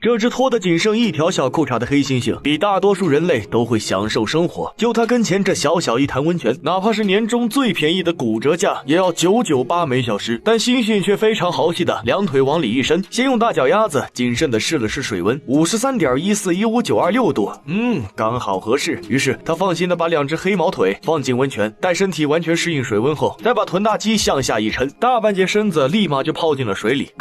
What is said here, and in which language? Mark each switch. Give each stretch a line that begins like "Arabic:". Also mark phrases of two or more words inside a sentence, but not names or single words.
Chinese: 這只脫得僅剩一條小褲衩的黑猩猩，比大多數人類都会享受生活。就它跟前这小小一潭溫泉，哪怕是年中最便宜的骨折價，也要998每小時。但猩猩卻非常豪氣的兩腿往裡一伸，先用大腳丫子謹慎的試了試水溫，53.1415926度，剛好合適。於是他放心的把兩只黑毛腿放進溫泉，待身體完全適應水溫後，再把臀大肌向下一沉，大半截身子立馬就泡進了水裡。